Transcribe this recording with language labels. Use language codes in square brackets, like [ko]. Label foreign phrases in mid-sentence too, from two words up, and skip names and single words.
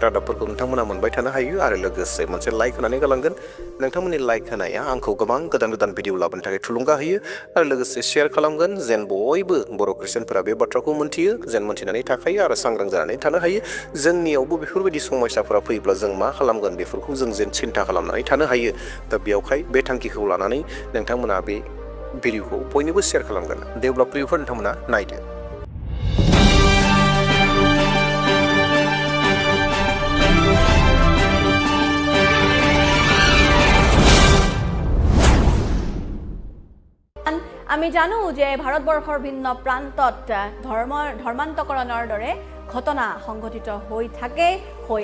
[brx] रादाबफोरखौ नोंथांमोना मोनबाय थानो हायो आरो लोगोसे मोनसे लाइक होनानै गालांगोन नोंथांमोननि लाइक होनाया आंखौ गोबां गोदान भिडिअ लाबोनो थाखाय थुलुंगा होयो आरो लोगोसे शेयार खालामगोन जेन बयबो बर' ख्रिस्टियानफोरा बे बाथ्राखौ मोनथियो जेन मोनथिनानै थाखायो आरो सांग्रां जानानै थानो हायो जोंनियावबो बेफोरबायदि समस्याफोरा फैयोब्ला जों मा खालामगोन बेफोरखौ जों जेन सिन्था खालामनानै थानो हायो दा बेयावहाय बे थांखिखौ लानानै नोंथांमोना बे भिडिअखौ बयनोबो शेयार खालामगोन देवब्ला प्रियफोर नोंथांमोना नायदो [as] আমি জানো যে ভাৰতবৰ্ষৰ ভিন্ন প্ৰান্তত ধৰ্মান্তকৰণৰ দৰে ঘটনা সংঘটিত হৈ থাকে হৈ